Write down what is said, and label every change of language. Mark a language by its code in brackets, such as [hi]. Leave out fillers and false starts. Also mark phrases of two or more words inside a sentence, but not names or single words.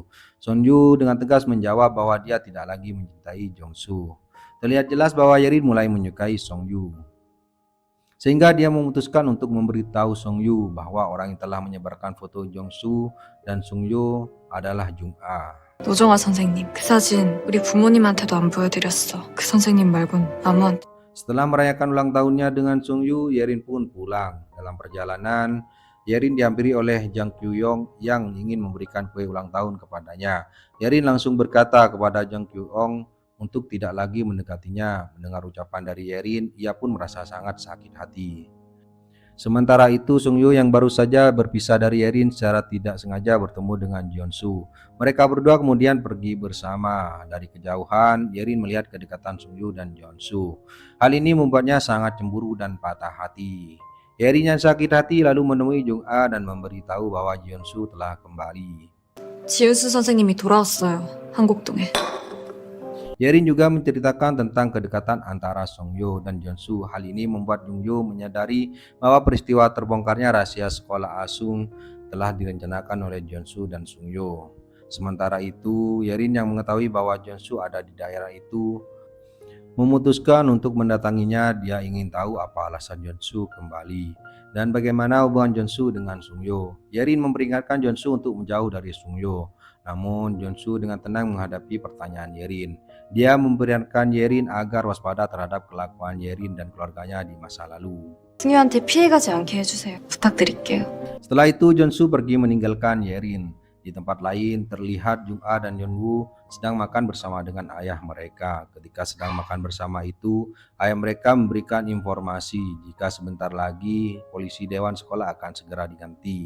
[id] Sung-yu dengan tegas menjawab bahwa dia tidak lagi mencintai Jeon-su. Terlihat jelas bahwa Yerin mulai menyukai Sung-yu. Sehingga dia memutuskan untuk memberitahu Sung-yu bahwa orang yang telah menyebarkan foto Jeon-su dan Sung-yu adalah Jung-a. [ko] 노정아 선생님, 그 사진 우리 부모님한테도 안 보여드렸어. 그 선생님 말곤 아무한테. [id] Setelah merayakan ulang tahunnya dengan Sung-yu, Yerin pun pulang. Dalam perjalanan, Yerin dihampiri oleh Jang Kyu-yong yang ingin memberikan kue ulang tahun kepadanya. Yerin langsung berkata kepada Jang Kyu-yong untuk tidak lagi mendekatinya. Mendengar ucapan dari Yerin, ia pun merasa sangat sakit hati. Sementara itu, Sung-yu yang baru saja berpisah dari Yerin secara tidak sengaja bertemu dengan Jeon-su. Mereka berdua kemudian pergi bersama. Dari kejauhan, Yerin melihat kedekatan Sung-yu dan Jeon-su. Hal ini membuatnya sangat cemburu dan patah hati. Yerin yang sakit hati lalu menemui Jung-a dan memberitahu bahwa Jeon-su telah kembali. [ko] 지은수 선생님이 돌아왔어요. 한곡동에. [id] Yerin juga menceritakan tentang kedekatan antara Sung-yu dan Jeon-su. Hal ini membuat Jung-yu menyadari bahwa peristiwa terbongkarnya rahasia sekolah Asung telah direncanakan oleh Jeon-su dan Sung-yu. Sementara itu, Yerin yang mengetahui bahwa Jeon-su ada di daerah itu memutuskan untuk mendatanginya. Dia ingin tahu apa alasan Jeon-su kembali dan bagaimana hubungan Jeon-su dengan Sung-yu. Yerin memperingatkan Jeon-su untuk menjauh dari Sung-yu. Namun Jeon-su dengan tenang menghadapi pertanyaan Yerin. Dia memperingatkan Yerin agar waspada terhadap kelakuan Yerin dan keluarganya di masa lalu. [ko] 승유한테 피해가지 않게 해주세요. 부탁드릴게요. [id] Setelah itu Jeon-su pergi meninggalkan Yerin. Di tempat lain terlihat Jung-a dan Yeon-woo sedang makan bersama dengan ayah mereka. Ketika sedang makan bersama itu, ayah mereka memberikan informasi jika sebentar lagi polisi dewan sekolah akan segera diganti.